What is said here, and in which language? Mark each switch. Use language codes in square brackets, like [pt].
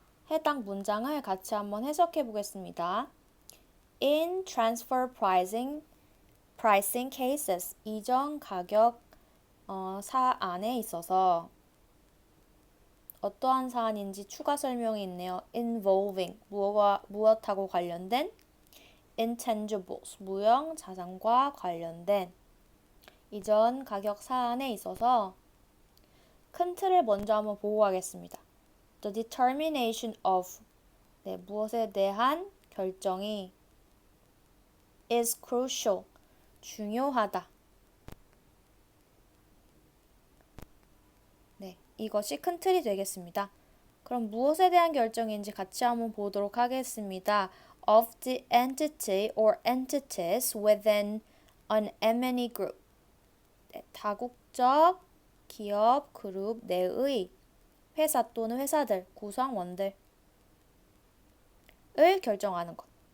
[ko] 해당 문장을 같이 한번 해석해 보겠습니다. [en] In transfer pricing cases, [ko] 이전 가격 사안에 있어서 어떠한 사안인지 추가 설명이 있네요. involving, 무엇하고 관련된 intangibles, 무형 자산과 관련된 이전 가격 사안에 있어서 큰 틀을 먼저 한번 보고 가겠습니다. [en] The determination of [ko] 무엇에 대한 결정이 [en] is crucial, [ko] 중요하다. 이것이 큰 틀이 되겠습니다. 그럼 무엇에 대한 결정인지 같이 한번 보도록 하겠습니다. [en] Of the entity or entities within an M&E group. [ko] 다국적 기업 그룹 내의 회사 또는 회사들, 구성원들을 결정하는 것.